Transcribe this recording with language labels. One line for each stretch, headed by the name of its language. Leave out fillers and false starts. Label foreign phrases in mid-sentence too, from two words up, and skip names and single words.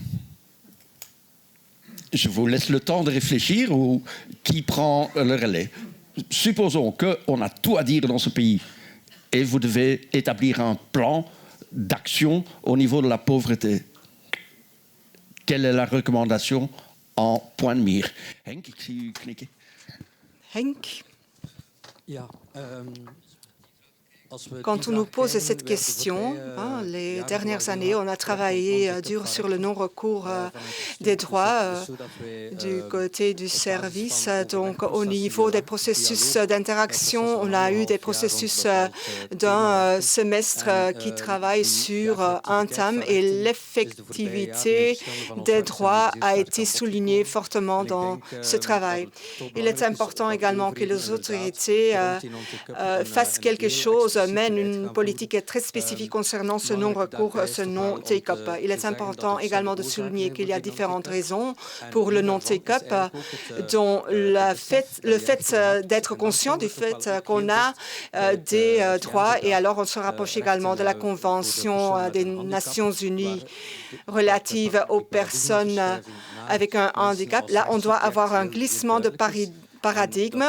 French: Je vous laisse le temps de réfléchir ou qui prend le relais. Supposons qu'on a tout à dire dans ce pays et vous devez établir un plan d'action au niveau de la pauvreté. Quelle est la recommandation en point de mire?
Dutch: Henk, ik zie u knikken. Henk? Ja,
French: Quand on nous pose cette question, les dernières années, on a travaillé dur sur le non-recours des droits du côté du service. Donc, au niveau des processus d'interaction, on a eu des processus d'un semestre qui travaille sur un thème et l'effectivité des droits a été soulignée fortement dans ce travail. Il est important également que les autorités fassent quelque chose, mène une politique très spécifique concernant ce non-recours, ce non-take-up. Il est important également de souligner qu'il y a différentes raisons pour le non-take-up, dont le fait d'être conscient du fait qu'on a des droits, et alors on se rapproche également de la Convention des Nations Unies relative aux personnes avec un handicap. Là, on doit avoir un glissement de paradigme.